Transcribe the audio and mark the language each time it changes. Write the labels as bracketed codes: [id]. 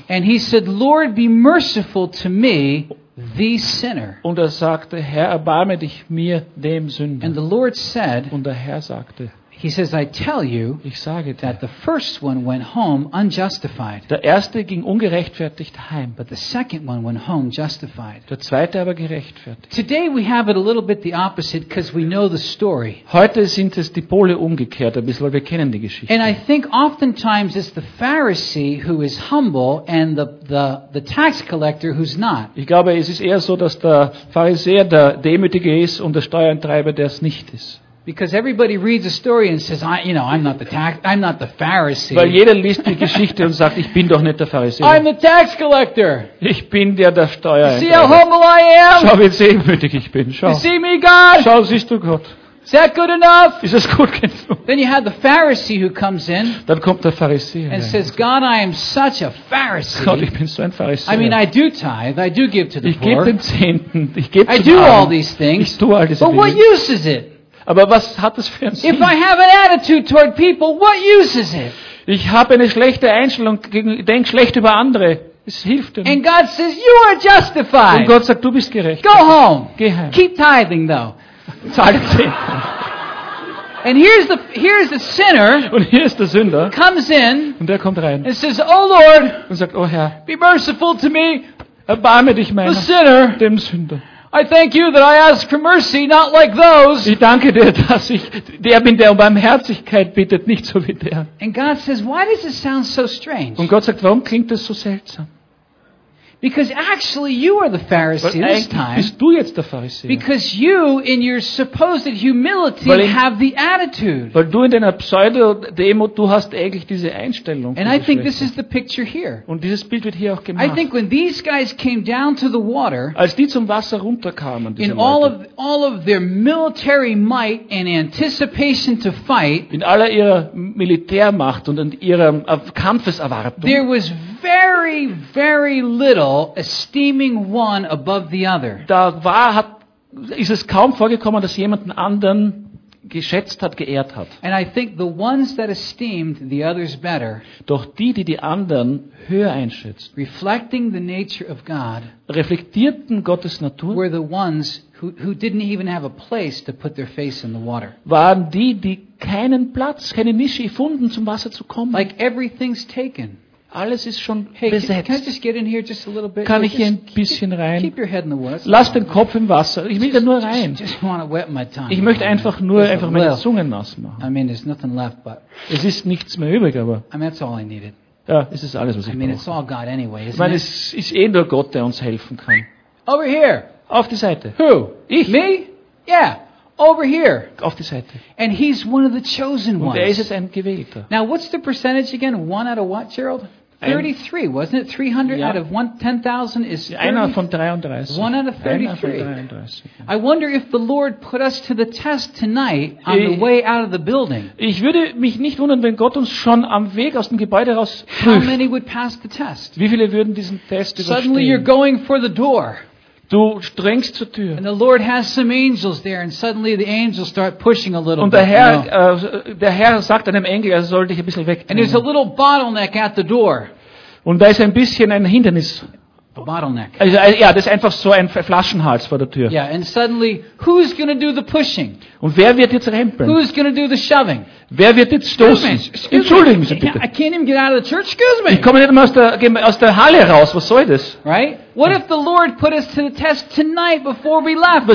[en] And he said, Lord, be merciful to me, the sinner. [de] Und sagte, Herr, erbarme dich mir, dem Sünder. [en] And the Lord said. [de] Und der Herr sagte. [en] He says, I tell you that the first one went home unjustified. [de] Der erste ging ungerechtfertigt heim. [en] But the second one went home justified. [de] Der zweite aber gerechtfertigt. [en] Today we have it a little bit the opposite because we know the story. [de] Heute sind es die Pole umgekehrt, ein bisschen, weil wir kennen die Geschichte. [en] And I think oftentimes it's the Pharisee who is humble and the tax collector who's not. [de] Ich glaube, es ist eher so, dass der Pharisäer der Demütige ist und der Steuereintreiber, der es nicht ist. [en] Because everybody reads a story and says, I'm not the Pharisee. [de] Weil jeder liest die Geschichte und sagt, ich bin doch nicht der Pharisäer. [en] I'm the tax collector. [de] Ich bin der Steuereintreiber. [en] See how humble I am. [de] Schau, wie demütig ich bin. Schau. [en] You see me, God? [de] Schau, siehst du Gott? [en] Is that good enough? [de] Ist es gut genug? [en] Then you have the Pharisee who comes in. [de] Dann kommt der Pharisäer. [en] And says, God, I am such a Pharisee. [de] Gott, ich bin so ein Pharisäer. [en] I mean, I do tithe, I do give to the [de] ich [en] poor. [de] Ich gebe den Zehnten. Ich gebe [en] I do all these things. [de] Ich tue all diese [en] But [de] Dinge. [en] What use is it? [de] Aber was hat das für einen Sinn? [en] If I have an attitude toward people, what use is it? [de] Ich habe eine schlechte Einstellung, denk schlecht über andere. Es hilft [en] And God says, you are justified. [de] Und Gott sagt, du bist gerecht. [en] Go home. [de] Geh heim. [en] Keep tithing though. And here's the sinner. [de] Und hier ist der Sünder. [en] Comes in. [de] Und der kommt rein. [en] And says, oh Lord. [de] Und sagt, oh Herr. [en] Be merciful to me. [de] Erbarme dich meiner. [en] The sinner. [de] Dem Sünder. [en] I thank you that I ask for mercy, not like those. [de] Ich danke dir, dass ich der bin, der um Barmherzigkeit bittet, nicht so wie der. [en] And God says, why does it sound so strange? [de] Und Gott sagt, warum klingt das so seltsam? [en] Because actually you are the Pharisee this time. [de] Bist du jetzt der Pharisäer? [en] Because you in your supposed humility have the attitude. [de] Weil du in deiner Pseudo-Demo, du hast eigentlich diese Einstellung. [en] And I think this is the picture here. [de] Und dieses Bild wird hier auch gemacht. [en] I think when these guys came down to the water, [de] als die zum Wasser runterkamen, diese [en] in all of their military might and anticipation to fight, [de] in aller ihrer Militärmacht und in ihrer Kampfeserwartung, [en] there was very, very little esteeming one above the other. [de] Da war, hat, ist es kaum vorgekommen, dass jemand einen anderen geschätzt hat, geehrt hat. [en] And I think the ones that esteemed the others better, [de] doch die, die die anderen höher einschätzt, [en] reflecting the nature of God, [de] reflektierten Gottes Natur, [en] were the ones who didn't even have a place to put their face in the water. [de] Waren die, die keinen Platz, keine Nische gefunden, zum Wasser zu kommen. [en] Like everything's taken. [de] Alles ist schon [en] hey, [de] besetzt. [en] Can I just get in here just a little bit? [de] Kann ich [en] just [de] hier ein bisschen rein? [en] Keep your head in the water. [de] Lass den Kopf im Wasser. Ich will da nur rein. Ich möchte einfach nur einfach meine Zunge nass machen. [en] I mean, there's nothing left, but [de] es ist nichts mehr übrig, aber [en] I mean, that's all I needed. [de] Ja, es ist alles, was ich brauche. [en] It's all God anyway, isn't [de] ich meine, es ist eh nur Gott, der uns helfen kann. [en] Over here. [de] Auf die Seite. [en] Who? [de] Ich? [en] Me? Yeah. Over here. [de] Auf die Seite. [en] And he's one of the chosen ones. [de] Und er ist jetzt ein Gewählter. [en] Now, what's the percentage again? One out of what, Gerald? 33, wasn't it? 300 [de] ja. [en] Out of 10,000 is 30. [de] Einer von 33. [en] One out of 33. [de] Einer von 33. [en] I wonder if the Lord put us to the test tonight on the way out of the building. [de] Ich würde mich nicht wundern, wenn Gott uns schon am Weg aus dem Gebäude raus prüft. [en] How many would pass the test? [de] Wie viele würden diesen Test überstehen? [en] Suddenly you're going for the door. [de] Du drängst zur Tür. [en] And the Lord has some angels there, and suddenly the angels start pushing a little. [de] Und der Herr, [en] bit, you know. [de] Der Herr sagt einem Engel, er soll dich ein bisschen wegdrängen. [en] And there's a little bottleneck at the door. [de] Und da ist ein bisschen ein Hindernis. [en] A bottleneck. [de] Also, ja, das ist einfach so ein Flaschenhals vor der Tür. [en] Yeah, and suddenly, who's gonna do the pushing? [de] Und wer wird jetzt rempeln? [en] Who's gonna do the shoving? [de] Wer wird jetzt stoßen? Entschuldigen Sie bitte. [en] I can't even get out of the church. Excuse me. [de] Ich komme nicht mehr aus der Halle raus. Was soll das? [en] Right? What if the Lord put us to the test tonight before we left?